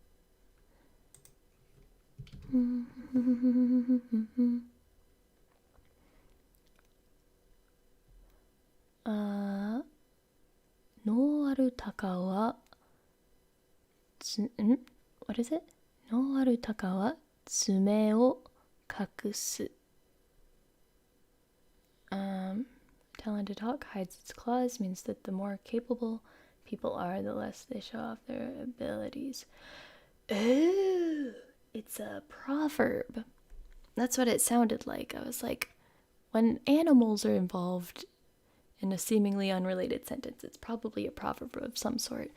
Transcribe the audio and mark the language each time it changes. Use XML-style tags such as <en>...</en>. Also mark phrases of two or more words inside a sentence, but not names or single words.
<ja>能ある鷹は</ja> <en>what is it?</en> <ja>能ある鷹は爪を隠す.</ja> <en>Talented hawk hides its claws means that the more capable people are, the less they show off their abilities. Oh, it's a proverb. That's what it sounded like. I was like, when animals are involved in a seemingly unrelated sentence, it's probably a proverb of some sort.</en>